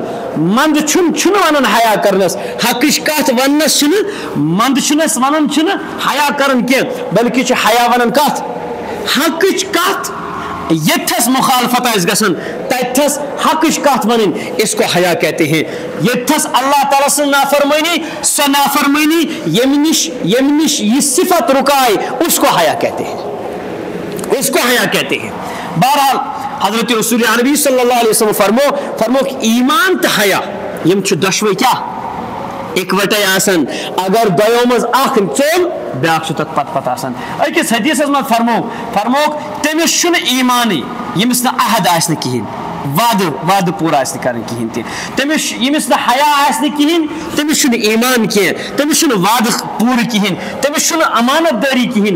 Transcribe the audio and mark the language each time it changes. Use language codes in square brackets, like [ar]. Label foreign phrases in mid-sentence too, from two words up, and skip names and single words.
[ks] منٛدٕ چھُنہٕ ونان حیا کرنس حقٕچ کتھ وننس چھُنہٕ منٛدٕ چھُنہٕ أسۍ ونان چھِنہٕ حیا کران کینٛہہ بلکہ چھُ حیا ونان کتھ حقٕچ کتھ یتھس مخالفت آس گژھان تتھس حقٕچ کتھ ونن [ur] اس کو حیا کہتے ہیں. [ks] یتھس اللہ تعالیٰ سن نافرمانی سۄ نافرمانی یم نش یہ صفت رکائے [ur] اس کو حیا کہتے ہیں. [ks] بہرحال حضرت رسول عربی [ar] صلی اللہ علیہ وسلم [ks] فرمو ایمان تو حیا یم چھِ دۄشوے کیا اکوٹے آسان اگر دۄیو منٛز اکھ ژوٚل بیاکھ چھُ تتھ پتہٕ آسان. أکِس حدیثس منٛز فرموک تٔمِس چھُنہٕ ایمانٕے ییٚمِس نہٕ عہد آسہِ نہٕ کِہیٖنۍ وعدٕ پوٗرٕ آسہِ نہٕ کرٕنۍ کِہیٖنۍ تہِ تٔمِس ییٚمِس نہٕ حیا آسہِ نہٕ کِہیٖنۍ تٔمِس چھُنہٕ ایمان کینٛہہ تٔمِس چھُنہٕ وعدٕ پوٗرٕ کِہیٖنۍ تٔمِس چھُنہٕ امانت دٲری کِہیٖنۍ.